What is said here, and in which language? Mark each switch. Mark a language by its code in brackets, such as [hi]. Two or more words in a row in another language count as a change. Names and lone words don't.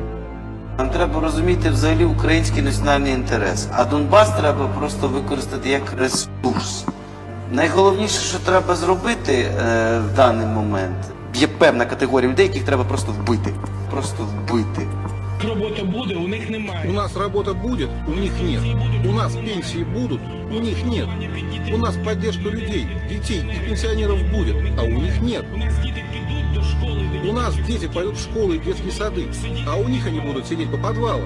[uk] Нам треба розуміти взагалі український національний інтерес, а Донбас треба просто використати як ресурс. Найголовніше, що треба зробити в даний момент, є певна категорія людей, яких треба просто вбити. Просто вбити. Робота буде, у них немає. У нас робота буде, [ru] у них нет. У нас пенсии будут, у них нет. У нас поддержка людей, детей и пенсионеров будет, а у них нет. У нас дети пойдут в школы и детские сады, а у них они будут сидеть по подвалам.